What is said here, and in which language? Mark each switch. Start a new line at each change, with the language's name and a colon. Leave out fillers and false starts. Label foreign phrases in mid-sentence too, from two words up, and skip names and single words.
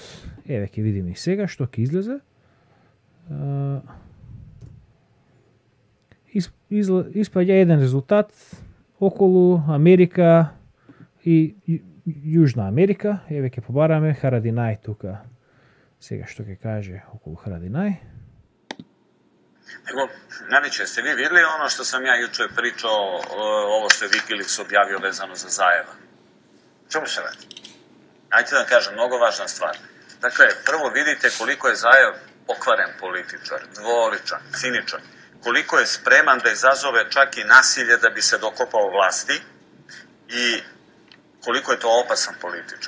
Macedonian: Еве ќе видиме и сега што ќе излезе. Испаѓа еден резултат околу Америка и Јужна Америка. Еве ќе побараме Харадинај тука. Сега што ќе каже околу Харадинај.
Serbian: Nego, Naniče, ste vi vidjeli ono što sam ja juče pričao, ovo što je Wikileaks objavio vezano za Zajeva? Čemu se radi? Ajde da kažem, mnogo važna stvar. Dakle, prvo vidite koliko je Zajev pokvaren političar, dvoličan, ciničan, koliko je spreman da izazove čak i nasilje da bi se dokopao vlasti i koliko je to opasan političar.